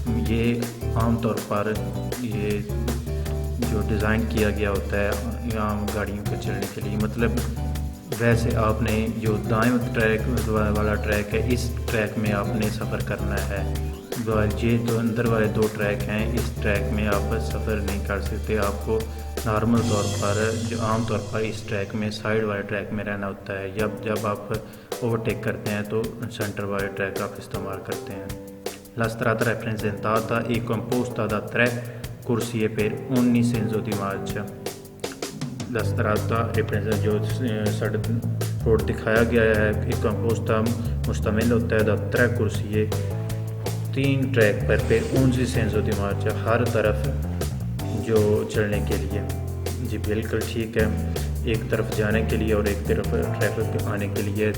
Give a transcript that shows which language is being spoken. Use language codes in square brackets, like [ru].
[hi] ये आमतौर पर ये जो डिज़ाइन किया गया होता है आम गाड़ियों के चलने के लिए, मतलब वैसे आपने जो दाएं ट्रैक वाला ट्रैक है, इस ट्रैक में आपने सफ़र करना है। ये जो अंदर वाले दो ट्रैक हैं, इस ट्रैक में आप सफ़र नहीं कर सकते। आपको नॉर्मल तौर पर जो आम तौर पर इस ट्रैक में साइड वाले ट्रैक में रहना होता है। जब आप ओवरटेक करते हैं तो सेंटर वाले ट्रैक आप इस्तेमाल करते हैं। [it] La strada rappresentata è composta da 3 corsie per ogni senso di marcia। La strada rappresenta [hi] जो सड़क रोड दिखाया गया है, एक composta मुश्तमिल होता है da 3 corsie, 3 track [it] per ogni senso di marcia, [hi] हर तरफ जो चलने के लिए। जी बिल्कुल ठीक है, एक तरफ जाने के लिए और एक तरफ ट्रैफिक आने के लिए।